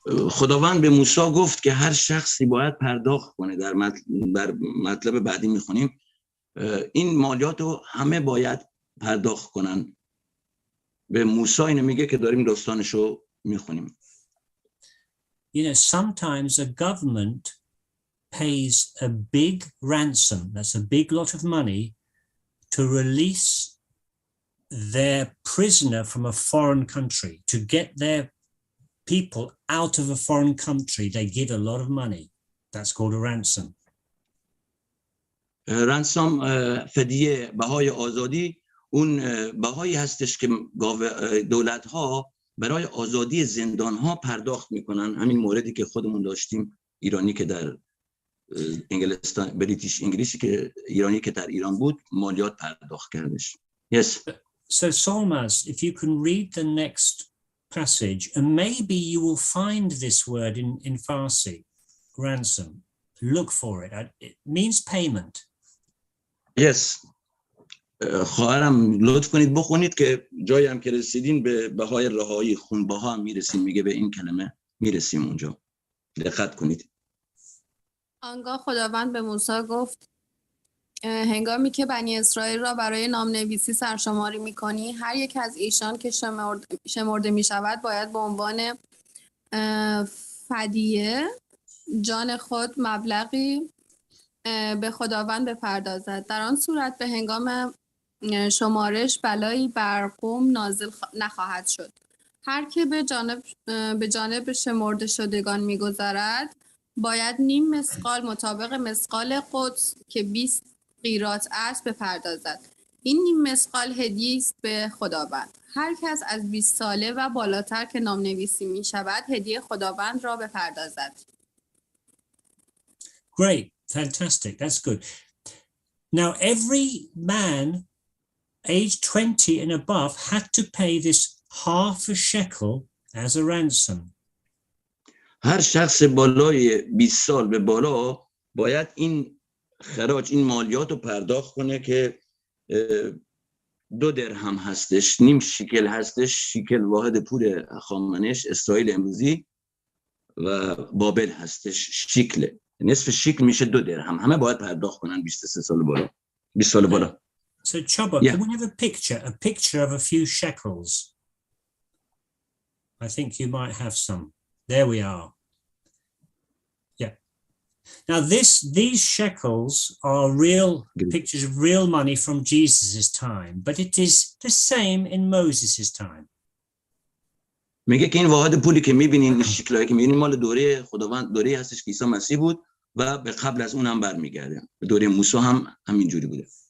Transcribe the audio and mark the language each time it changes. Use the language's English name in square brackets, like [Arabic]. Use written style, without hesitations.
[Persian] خداوند به موسی گفت که هر شخصی باید پرداخت کنه. در مطلب بعدی میخونیم این مالیات رو همه باید پرداخت کنن. به موسی اینو میگه که داریم داستانشو میخونیم. [English] You know, sometimes a government pays a big ransom, that's a big lot of money, to release their prisoner from a foreign country. To get their people out of a foreign country, they give a lot of money. That's called a ransom. [Persian] رنسام فدیه، بهای آزادی، اون بهایی هستش که دولت‌ها برای آزادی زندان‌ها پرداخت میکنن. همین موردی که خودمون داشتیم، ایرانی که در انگلستان، بریتیش انگلیسی که ایرانی که در ایران بود مالیات پرداخت کردش. [English] Yes. So Solmaz, if you can read the next passage, and maybe you will find this word in Farsi, ransom. Look for it. It means payment. Yes. [Persian] خواهرم لطف کنید بخونید که جایی هم که رسیدین به بهای رهایی، خونبها هم میرسیم، میگه به این کلمه میرسیم اونجا. دقت کنید. آنگاه خداوند به موسی گفت هنگامی که بنی اسرائیل را برای نامنویسی سرشماری می‌کنی، هر یک از ایشان که شمرده می‌شود باید به عنوان فدیه جان خود مبلغی به خداوند بپردازد. در آن صورت به هنگام شمارش بلایی بر قوم نازل نخواهد شد. هر که به جانب شمرده شدگان می‌گذرد باید نیم مسقال مطابق مسقال قدس که 20 قیراط است بپردازد. این نیم مسقال هدیه است به خداوند. هر کس از 20 ساله و بالاتر که نامنویسی می شود هدیه خداوند را بپردازد. [English] Great, fantastic, that's good. Now every man aged 20 and above had to pay this half a shekel as a ransom. [Persian] هر شخص بالای 20 سال به بالا باید این خراج، این مالیات رو پرداخت کنه که 2 درهم هستش، نیم شیکل هستش، شیکل واحد پول هخامنش اسرائیل امروزی و بابل هستش شیکله، نصف شیکل میشه 2 درهم. همه باید پرداخت کنن 23 سال بالا، 20 سال بالا. [English] So Chubba, Yeah. can we have a picture of a few shekels? I think you might have some. There we are. Yeah. Now these shekels are real pictures of real money from Jesus's time, but it is the same in Moses's time. [Persian] میگه که این واحد پولی که میبینین، این شیکلایی که میبینین مال دوره خداوند، دوره هستش که عیسی مسیح بود و به قبل از اون هم برمیگرده. به دوره موسی هم همینجوری بوده.